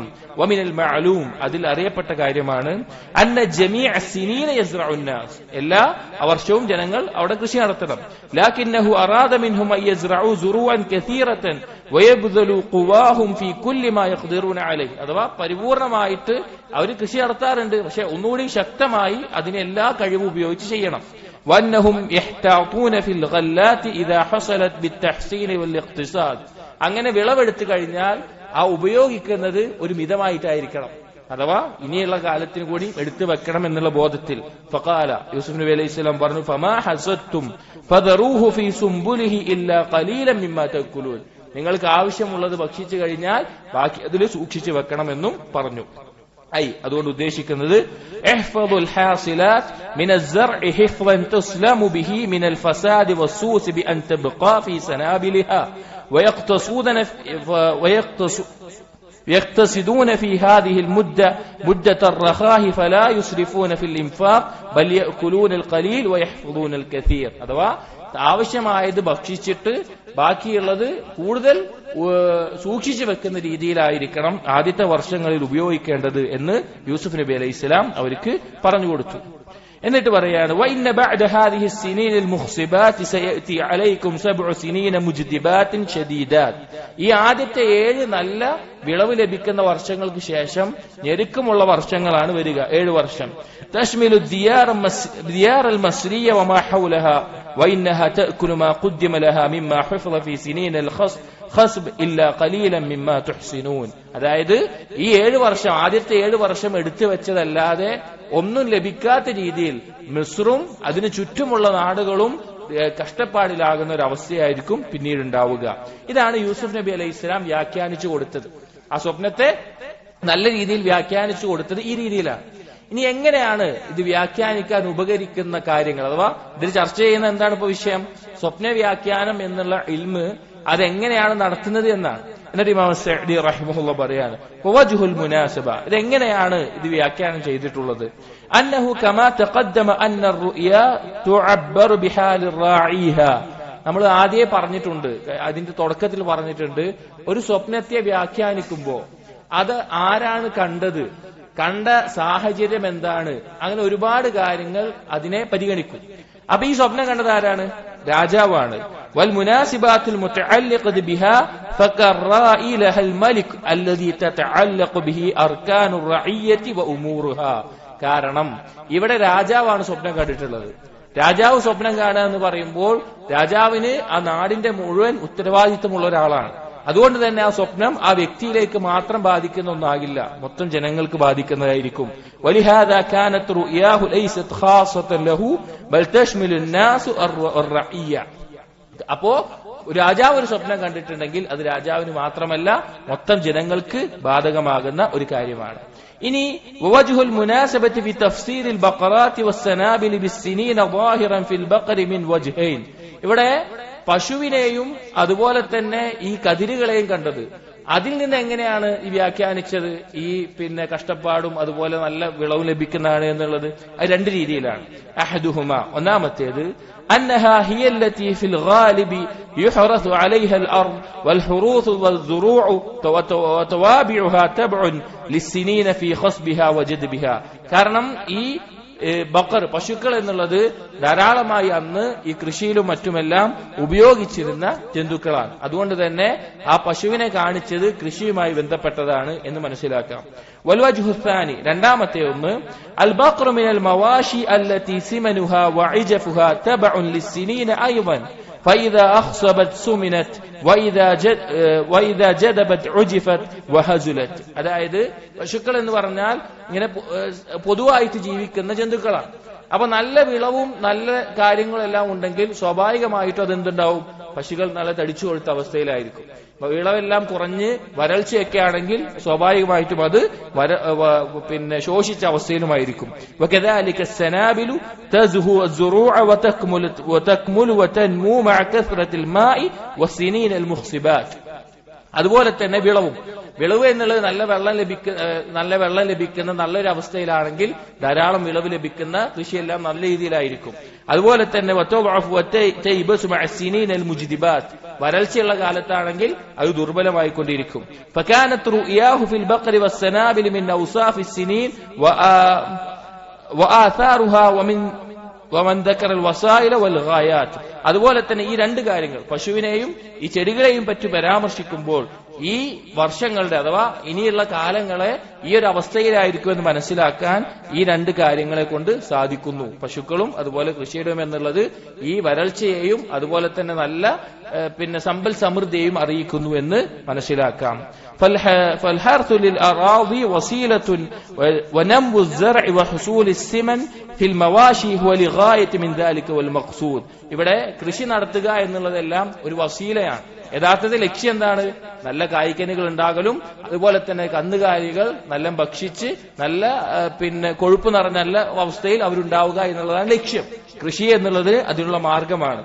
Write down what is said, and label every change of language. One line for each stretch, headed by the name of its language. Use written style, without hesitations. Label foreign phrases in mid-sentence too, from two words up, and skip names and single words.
Arabic: ومن المعلوم,
Malayalam: അതിൽ അറിയപ്പെട്ട കാര്യമാണ്,
Arabic: أن جميع السنين يزرع الناس,
Malayalam: എല്ലാ വർഷവും ജനങ്ങൾ അവിടെ കൃഷി നടത്തണം.
Arabic: لكنه أراد منهم أن يزرعوا زروعا كثيرة ويبذلوا قواهم في كل ما يقدرون عليه,
Malayalam: അഥവാ പരിപൂർണമായിട്ട് അവർ കൃഷി നടത്താറുണ്ട്, പക്ഷെ ഒന്നുകൂടി ശക്തമായി അതിനെ എല്ലാ കഴിവും ഉപയോഗിച്ച് ചെയ്യണം.
Arabic: وأنهم يحتاطون في الغلات إذا حصلت بالتحسين والاقتصاد,
Malayalam: അങ്ങനെ വിളവെടുത്തു കഴിഞ്ഞാൽ ആ ഉപയോഗിക്കുന്നത് ഒരു മിതമായിട്ടായിരിക്കണം, അഥവാ ഇനിയുള്ള കാലത്തിന് കൂടി എടുത്തു വെക്കണം എന്നുള്ള ബോധത്തിൽ. ഫഖാല, യൂസുഫ് നബി
Arabic: عليه السلام
Malayalam: പറഞ്ഞു,
Arabic: فما حصدتم فذروه في سنبله إلا قليلا مما تأكلون,
Malayalam: നിങ്ങൾക്ക് ആവശ്യമുള്ളത് ഭക്ഷിച്ചു കഴിഞ്ഞാൽ ബാക്കി അതിൽ സൂക്ഷിച്ചു വെക്കണമെന്നും പറഞ്ഞു. അതുകൊണ്ട് ഉദ്ദേശിക്കുന്നത്
Arabic: احفظوا الحاصلات من الزرع حفظا تسلم به من الفساد والسوس بأن تبقى في سنابلها ويقتصدون في هذه المدة مدة الرخاء فلا يسرفون في الإنفاق بل يأكلون القليل ويحفظون الكثير.
Malayalam: അഥവാ ആവശ്യമായത് ഭക്ഷിച്ചിട്ട് ബാക്കിയുള്ളത് കൂടുതൽ സൂക്ഷിച്ചു വെക്കുന്ന രീതിയിലായിരിക്കണം ആദ്യത്തെ വർഷങ്ങളിൽ ഉപയോഗിക്കേണ്ടത് എന്ന് യൂസുഫ് നബി അലൈഹിസ്സലാം അവർക്ക് പറഞ്ഞു കൊടുത്തു. എന്നിട്ട് പറയാണ്
Arabic: وَإِنَّ بَعْدَ هَذِهِ السِّنِينِ الْمُخْصِبَاتِ سَيَأْتِي عَلَيْكُمْ 7 سِنِينَ مُجْدِبَاتٍ شَدِيدَاتٍ.
Malayalam: ഈ ആദ്യത്തെ 7 നല്ല വിളവ് ലഭിക്കുന്ന വർഷങ്ങൾക്ക് ശേഷം ഞെരുക്കമുള്ള വർഷങ്ങളാണ് വരിക. 7 വർഷം.
Arabic: تشمل الديار المصرية وما حولها وإنها تأكل ما قدم لها مما حفظ في سنين الخصب إلا قليلا مما تحسنون.
Malayalam: അതായത് ഈ 7 വർഷം ആദ്യത്തെ 7 വർഷം എടുത്തു വെച്ചതല്ലാതെ ഒന്നും ലഭിക്കാത്ത രീതിയിൽ മിസ്റും അതിനു ചുറ്റുമുള്ള നാടുകളും കഷ്ടപ്പാടിലാകുന്ന ഒരു അവസ്ഥയായിരിക്കും പിന്നീട് ഉണ്ടാവുക. ഇതാണ് യൂസുഫ് നബി
Arabic: عليه إسلام
Malayalam: വ്യാഖ്യാനിച്ചു കൊടുത്തത്. ആ സ്വപ്നത്തെ നല്ല രീതിയിൽ വ്യാഖ്യാനിച്ചു കൊടുത്തത് ഈ രീതിയിലാണ്. ഇനി എങ്ങനെയാണ് ഇത് വ്യാഖ്യാനിക്കാൻ ഉപകരിക്കുന്ന കാര്യങ്ങൾ, അഥവാ ഇതിൽ ചർച്ച ചെയ്യുന്ന എന്താണ് ഇപ്പൊ വിഷയം? സ്വപ്ന വ്യാഖ്യാനം എന്നുള്ള ഇൽമ് അതെങ്ങനെയാണ് നടത്തുന്നത് എന്നാണ്. എന്നിട്ട് ഇമാം സഅദി റഹിമഹുല്ലാഹ് പറയാണ്
Arabic: ووجه المناسبة,
Malayalam: ഇതെങ്ങനെയാണ് ഇത് വ്യാഖ്യാനം ചെയ്തിട്ടുള്ളത്?
Arabic: أنه كما تقدم أن الرؤيا تعبر بحال الراعيها.
Malayalam: നമ്മൾ ആദ്യമേ പറഞ്ഞിട്ടുണ്ട്, അതിന്റെ തുടക്കത്തിൽ പറഞ്ഞിട്ടുണ്ട്, ഒരു സ്വപ്നത്തെ വ്യാഖ്യാനിക്കുമ്പോൾ അത് ആരാണ് കണ്ടത്, കണ്ട സാഹചര്യം എന്താണ്, അങ്ങനെ ഒരുപാട് കാര്യങ്ങൾ അതിനെ പരിഗണിക്കും. അപ്പൊ ഈ സ്വപ്നം കണ്ടത് ആരാണ്? രാജാവാണ്.
Arabic: والمناسبات المتعلقة بها فكالرائي لها الملك الذي تتعلق به أركان الرعية وأمورها.
Malayalam: കാരണം ഇവിടെ രാജാവാണ് സ്വപ്നം കണ്ടിട്ടുള്ളത്. രാജാവ് സ്വപ്നം കാണുക എന്ന് പറയുമ്പോൾ രാജാവിന് ആ നാടിന്റെ മുഴുവൻ ഉത്തരവാദിത്വമുള്ള ഒരാളാണ്. അതുകൊണ്ട് തന്നെ ആ സ്വപ്നം ആ വ്യക്തിയിലേക്ക് മാത്രം ബാധിക്കുന്ന ഒന്നാകില്ല, മൊത്തം ജനങ്ങൾക്ക് ബാധിക്കുന്നതായിരിക്കും.
Arabic: ولهذا كانت رؤياه ليست خاصة له بل تشمل الناس الرعية.
Malayalam: അപ്പോ രാജാവ് ഒരു സ്വപ്നം കണ്ടിട്ടുണ്ടെങ്കിൽ അത് രാജാവിന് മാത്രമല്ല മൊത്തം ജനങ്ങൾക്ക് ബാധകമാകുന്ന ഒരു കാര്യമാണ്.
Arabic: ഇനി ووجه المناسبة في تفسير البقرات والسنابل بالسنين ظاهرا في البقر من وجهين.
Malayalam: ഇവിടെ പശുവിനെയും അതുപോലെ തന്നെ ഈ കതിരുകളെയും കണ്ടത്, അതിൽ നിന്ന് എങ്ങനെയാണ് ഈ വ്യാഖ്യാനിച്ചത് ഈ കഷ്ടപ്പാടും അതുപോലെ നല്ല വിളവ് ലഭിക്കുന്നതാണ് എന്നുള്ളത്?
Arabic: അത് 2 രീതിയിലാണ്. അഹദുഹുമ, ഒന്നാമത്തേത് أنها هي التي في الغالب يحرث عليها الأرض والحروث والزروع وتوابعها تبع للسنين في خصبها وجدبها.
Malayalam: കാരണം ഈ ബക്കർ, പശുക്കൾ എന്നുള്ളത് ധാരാളമായി അന്ന് ഈ കൃഷിയിലും മറ്റുമെല്ലാം ഉപയോഗിച്ചിരുന്ന ജന്തുക്കളാണ്. അതുകൊണ്ട് തന്നെ ആ പശുവിനെ കാണിച്ചത് കൃഷിയുമായി ബന്ധപ്പെട്ടതാണ് എന്ന് മനസ്സിലാക്കാം.
Arabic: والوجه الثاني,
Malayalam: രണ്ടാമത്തെ ഒന്ന്,
Arabic: البقر من المواشي التي سمنها وعجفها تبع للسنين أيضا فإذا أخصبت سمنت وإذا جدبت عجفت وهزلت.
Malayalam: അതായത് പശുക്കൾ എന്ന് പറഞ്ഞാൽ ഇങ്ങനെ പൊതുവായിട്ട് ജീവിക്കുന്ന ജന്തുക്കളാണ്. അപ്പൊ നല്ല വിളവും നല്ല കാര്യങ്ങളെല്ലാം ഉണ്ടെങ്കിൽ സ്വാഭാവികമായിട്ടും അതെന്തുണ്ടാവും? പശുക്കൾ നല്ല തടിച്ചു കൊഴുത്ത അവസ്ഥയിലായിരിക്കും. വിളവെല്ലാം കുറഞ്ഞ് വരൾച്ചയൊക്കെ ആണെങ്കിൽ സ്വാഭാവികമായിട്ടും അത് ശോഷിച്ച അവസ്ഥയിലുമായിരിക്കും.
Arabic: وكذلك السنابل تزهو الزروع وتكمل وتنمو مع كثرة الماء والسنين المخصبات.
Malayalam: അതുപോലെ തന്നെ വിളവ് എന്നുള്ളത് നല്ല വെള്ളം ലഭിക്കുന്ന നല്ലൊരു അവസ്ഥയിലാണെങ്കിൽ ധാരാളം വിളവ് ലഭിക്കുന്ന കൃഷിയെല്ലാം നല്ല രീതിയിലായിരിക്കും. അതുപോലെ തന്നെ വരൾച്ചയുള്ള കാലത്താണെങ്കിൽ അത് ദുർബലമായിക്കൊണ്ടിരിക്കും.
Arabic: فكانت رؤياه في البقر والسنابل من أوصاف السنين وآثارها ومن ذكر الوسائل والغايات.
Malayalam: അതുപോലെ തന്നെ ഈ 2 കാര്യങ്ങൾ, പശുവിനെയും ഈ ചെടികളെയും പറ്റി പരാമർശിക്കുമ്പോൾ ഈ വർഷങ്ങളുടെ അഥവാ ഇനിയുള്ള കാലങ്ങളെ ഈ ഒരു അവസ്ഥയിലായിരിക്കുമെന്ന് മനസ്സിലാക്കാൻ ഈ 2 കാര്യങ്ങളെ കൊണ്ട് സാധിക്കുന്നു. പശുക്കളും അതുപോലെ കൃഷിയിടവും എന്നുള്ളത് ഈ വരൾച്ചയെയും അതുപോലെ തന്നെ നല്ല പിന്നെ സമ്പൽ സമൃദ്ധിയും അറിയിക്കുന്നു എന്ന് മനസ്സിലാക്കാം.
Arabic: فالحرث للأراضي وسيلة ونمو الزرع وحصول الثمن في المواشي هو لغاية من ذلك والمقصود.
Malayalam: ഇവിടെ കൃഷി നടത്തുക എന്നുള്ളതെല്ലാം ഒരു വസീലയാണ്. യഥാർത്ഥത്തിൽ ലക്ഷ്യം എന്താണ്? നല്ല കായ്ക്കനികൾ ഉണ്ടാകലും അതുപോലെ തന്നെ കന്നുകാലികൾ നല്ല ഭക്ഷിച്ച് നല്ല പിന്നെ കൊഴുപ്പ് നിറഞ്ഞ നല്ല അവസ്ഥയിൽ അവരുണ്ടാവുക എന്നുള്ളതാണ് ലക്ഷ്യം. കൃഷി എന്നുള്ളത് അതിനുള്ള മാർഗമാണ്.